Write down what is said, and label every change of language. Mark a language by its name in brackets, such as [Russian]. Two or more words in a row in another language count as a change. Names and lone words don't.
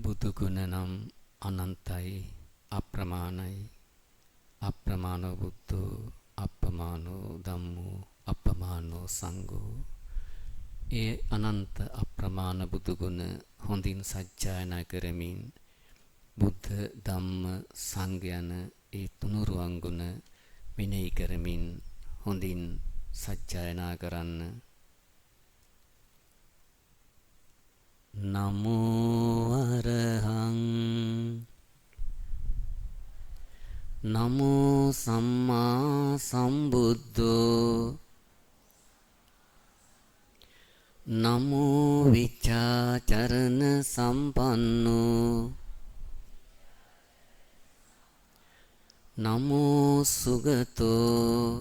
[Sinhala] බුදු ගුණ නම් අනන්තයි අප්‍රමාණයි [Pali] අප්‍රමාණෝ බුද්ධෝ අප්පමානෝ ධම්මෝ අප්පමානෝ සංඝෝ [Sinhala] ඒ අනන්ත අප්‍රමාණ බුදු ගුණ හොඳින් සජ්ජායනා කරමින් බුද්ධ ධම්ම සංඝ යන ඒ තුනුරුවන් ගුණ මෙනෙහි කරමින් හොඳින් සජ්ජායනා කරන්න. [Pali] නමෝ අරහං නමෝ සම්මා සම්බුද්ධෝ නමෝ විචාචරණ සම්පන්නෝ නමෝ සුගතෝ